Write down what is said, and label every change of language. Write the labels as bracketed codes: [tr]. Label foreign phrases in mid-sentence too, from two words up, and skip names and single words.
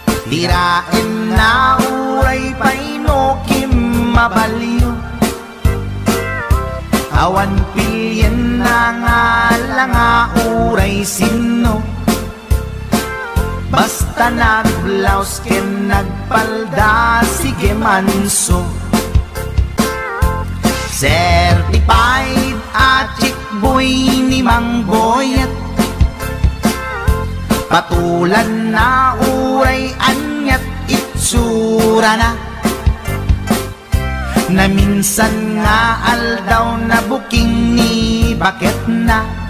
[ilo] Diraen na uray pay no kim mabaliw. Awan pilien na nga langa uray sinno. Basta nagblaus ken nagpalda, sige manso. Certified a [en] chick Boy [ilo] ni Mang Boyet. Patulan na uray aniat itsurana. Naminsan nga aldaw na buking ni baketna.